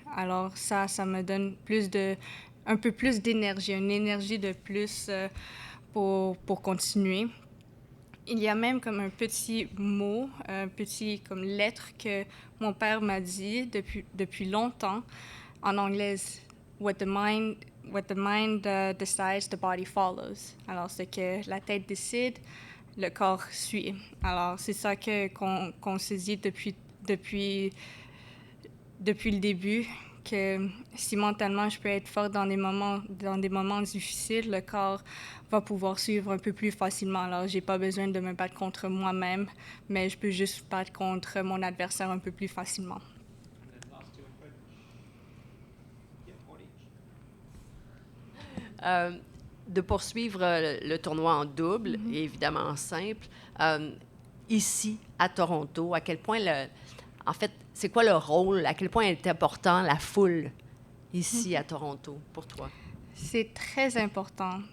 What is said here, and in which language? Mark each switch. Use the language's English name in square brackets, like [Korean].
[French] Alors, ça me donne un peu plus d'énergie, une énergie de plus pour continuer. Il y a même comme un petit mot, un petit comme lettre que mon père m'a dit depuis longtemps en anglais. [English] What the mind decides, the body follows. [French] Alors, c'est que la tête décide, le corps suit. Alors, c'est ça qu'on se dit depuis le début, que si mentalement je peux être forte dans des moments difficiles, le corps va pouvoir suivre un peu plus facilement. Alors, j'ai pas besoin de me battre contre moi-même, mais je peux juste battre contre mon adversaire un peu plus facilement. [English] And then last two in French. Yeah, one each. [French] De poursuivre le tournoi en double et évidemment en simple, ici à Toronto, à quel point en fait, c'est quoi le rôle, à quel point est important la foule ici à Toronto pour toi? C'est très important.